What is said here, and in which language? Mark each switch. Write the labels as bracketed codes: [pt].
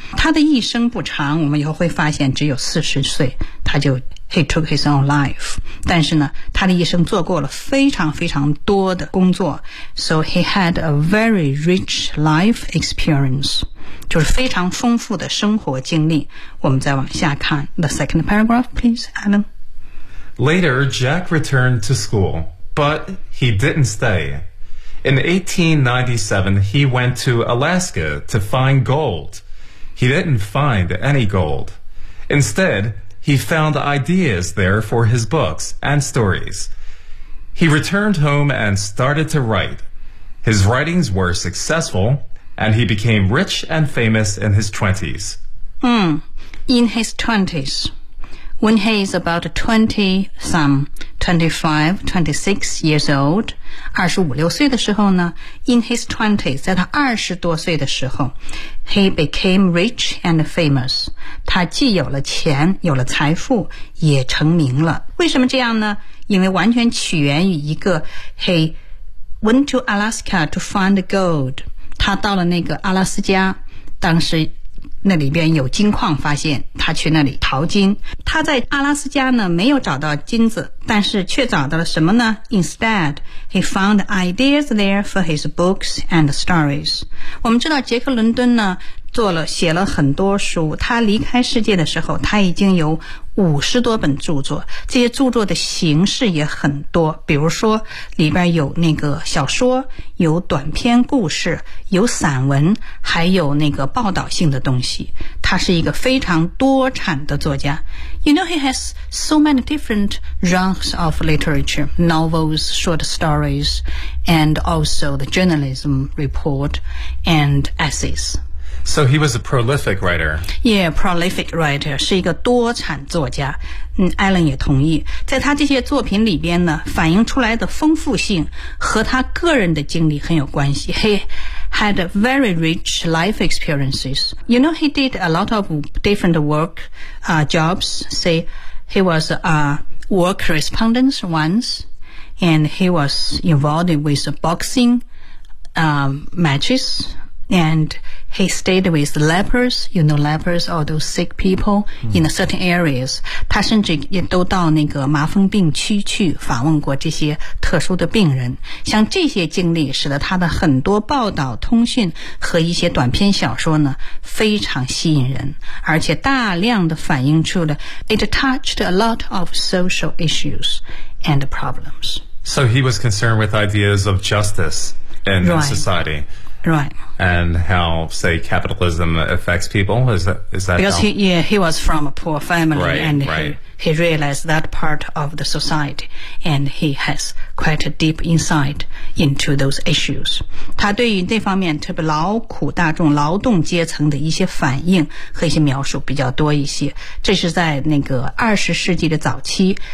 [zh] 他的一生不长，我们以后会发现只有40岁，他就 [en] He took his own life. [zh] 但是呢，他的一生做过了非常非常多的工作。 [en] So he had a very rich life experience. [zh] 就是非常丰富的生活经历。我们再往下看。 [en] The second paragraph, please, Adam. Later, Jack returned to school, but he didn't stay. In 1897, he went to Alaska to find gold. He didn't find any gold. Instead,He found ideas there for his books and stories. He returned home and started to write. His writings were successful, and he became rich and famous in his 20s. In his 20s. When he is about 25, 26 years old, [zh] 25, 26岁的时候呢 [en] in his 20s, [zh] 在他20多岁的时候 [en] he became rich and famous. [zh] 他既有了钱有了财富也成名了。为什么这样呢？因为完全起源于一个 [en] he went to Alaska to find gold. [zh] 他到了那个阿拉斯加，当时那里边有金矿，发现他去那里淘金。他在阿拉斯加呢没有找到金子，但是却找到了什么呢？ [en] Instead, he found ideas there for his books and stories. [zh] 我们知道杰克伦敦呢写了很多书，他离开世界的时候他已经有50多本著作，这些著作的形式也很多，比如说里边有那个小说，有短篇故事，有散文，还有那个报道性的东西。他他是一个非常多产的作家。 [en] You know, he has so many different genres of literature, novels, short stories, and also the journalism report and essays. So he was a prolific writer. Yeah, prolific writer, [zh] 是一个多产作家。嗯 ,Alan 也同意。在他这些作品里边呢反映出来的丰富性和他个人的经历很有关系。 [en] He had very rich life experiences. You know, he did a lot of different work, jobs. Say, he was a war correspondent once, and he was involved with boxing, matches, and he stayed with lepers, you know, lepers, all those sick people in certain areas. [zh] 他甚至也都到那个麻风病区去访问过这些特殊的病人。像这些经历使得他的很多报道、通讯和一些短篇小说呢，非常吸引人，而且大量的反映出了 [en] it touched a lot of social issues and problems. So he was concerned with ideas of justice in society. Right. And how, say, capitalism affects people? Is that because how? He was from a poor family, right, and right. He realized that part of the society, and he has quite a deep insight into those issues. [zh] 他对于那方面，特别劳苦大众、劳动阶层的一些反应和一些描述比较多一些。这是在那个二十世纪的早期。